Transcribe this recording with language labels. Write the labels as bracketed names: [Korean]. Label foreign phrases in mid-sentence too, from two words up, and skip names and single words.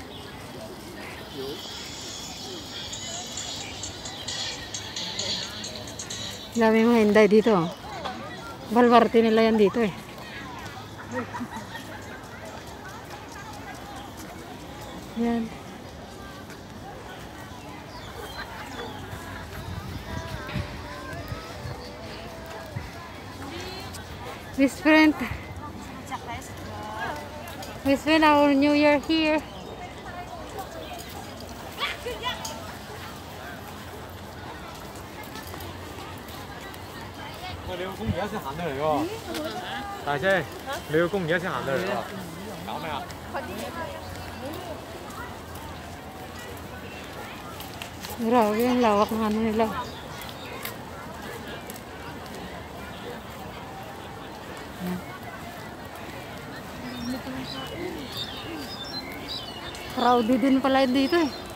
[Filipino] Dami mga Inday dito. Balwarte nila yan dito eh. Yan. [English] We spent our New Year here. [Cantonese] 你個公而家先行得嚟喎，大姐，你個公而家先行得嚟喎，搞咩啊？ [Filipino] Grabe yung lawak ng ano nila. Crowded din pala dito eh.